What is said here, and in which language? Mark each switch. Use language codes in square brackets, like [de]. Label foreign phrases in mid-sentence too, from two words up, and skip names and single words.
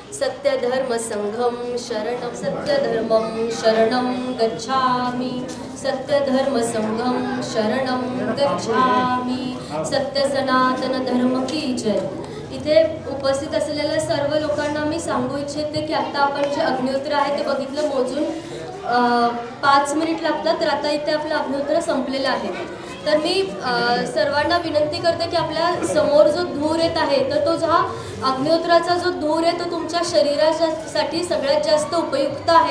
[sa] सत्यधर्मसंघं शरणं सत्यधर्मं शरणं गच्छामि सत्यधर्मसंघं शरणं गच्छामि [hi] सत्यसनातन धर्म की जय. [mr] इथे उपस्थित असलेल्या सर्व लोकांना मी सांगू इच्छिते की आता आपण जे अग्निहोत्र आहे ते बघितलं मोजून 5 मिनिट लागतात, तर आता इथे आपलं अग्निहोत्र संपलेलं आहे. तर मी सर्वांना विनंती करते की आपल्या समोर जो धूर येत आहे तर तो हा अग्निहोत्राचा जो धूर आहे तो तुमच्या शरीरासाठी सगळ्यात जास्त उपयुक्त आहे.